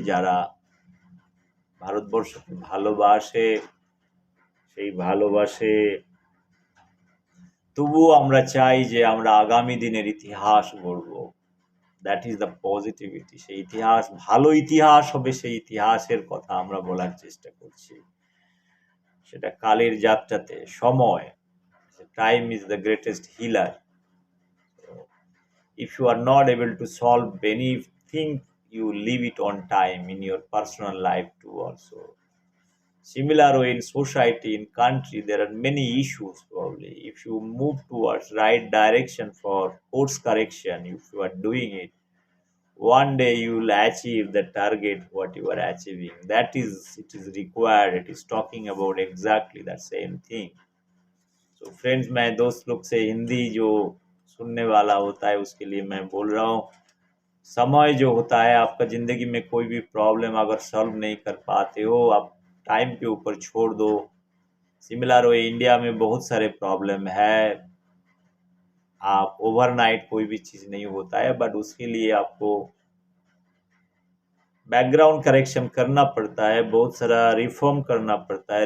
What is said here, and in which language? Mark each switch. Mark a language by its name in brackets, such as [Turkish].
[Bangla] যারা ভারতবর্ষকে ভালোবাসে, সেই ভালোবাসে, তবুও আমরা চাই যে আমরা আগামী দিনের ইতিহাস গড়ব। [English] That is the positivity. [Bangla] সেই ইতিহাস ভালো ইতিহাস হবে, সেই ইতিহাসের কথা আমরা বলার চেষ্টা করছি। সেটা কালের যাত্রাতে সময়, [English] Time is the greatest healer. If you are not able to solve anything, you leave it on time in your personal life too also. Similar way in society, in country, there are many issues probably. If you move towards right direction for course correction, if you are doing it, one day you will achieve the target what you are achieving. That is, it is required. It is talking about exactly that same thing. [Hindi] तो friends, मैं दोस्त लोग से हिंदी जो सुनने वाला होता है उसके लिए मैं बोल रहा हूँ, समय जो होता है आपका ज़िंदगी में कोई भी प्रॉब्लम अगर सॉल्व नहीं कर पाते हो, आप टाइम के ऊपर छोड़ दो। सिमिलर वे इंडिया में बहुत सारे प्रॉब्लम है। आप ओवरनाइट कोई भी चीज़ नहीं होता है, बट उसके लिए आपको बैकग्राउंड करेक्शन करना पड़ता है, बहुत सारा रिफॉर्म करना पड़ता है।